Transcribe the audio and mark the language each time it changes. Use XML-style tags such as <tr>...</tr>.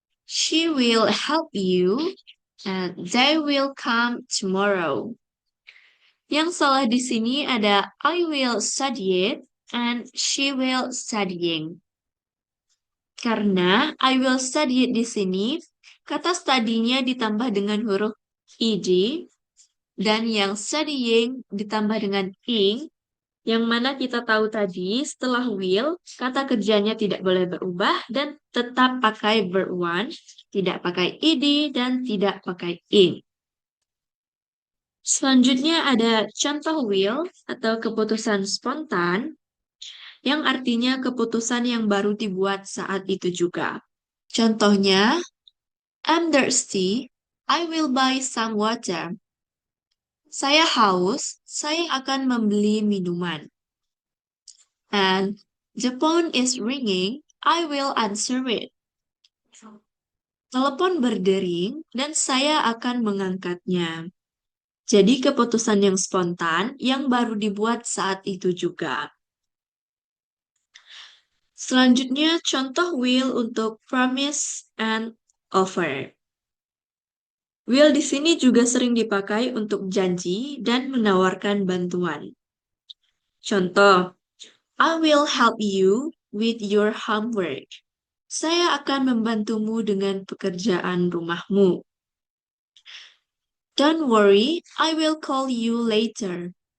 <en>She will help you, and they will come tomorrow.</en> <id>Yang salah di sini ada</id> <en>I will study it and she will studying.</en> <id>Karena</id> <en>I will study it</en> <id>di sini, kata study-nya ditambah dengan huruf ed, dan yang studying ditambah dengan ing, yang mana kita tahu tadi setelah will, kata kerjanya tidak boleh berubah dan tetap pakai verb one, tidak pakai ed, dan tidak pakai ing. Selanjutnya ada contoh will atau keputusan spontan yang artinya keputusan yang baru dibuat saat itu juga.</id> <en>Contohnya, I'm thirsty, I will buy some water.</en> <id>Saya haus, saya akan membeli minuman.</id> <en>And the phone is ringing, I will answer it.</en> <id>Telepon berdering dan saya akan mengangkatnya. Jadi keputusan yang spontan yang baru dibuat saat itu juga. Selanjutnya contoh</id> <en>will untuk promise and offer.</en> <id>Will di sini juga sering dipakai untuk janji dan menawarkan bantuan.</id> <en>Contoh, I will help you with your homework.</en> <id>Saya akan membantumu dengan pekerjaan rumahmu.</id> <en>Don't worry, I will call you later.</en>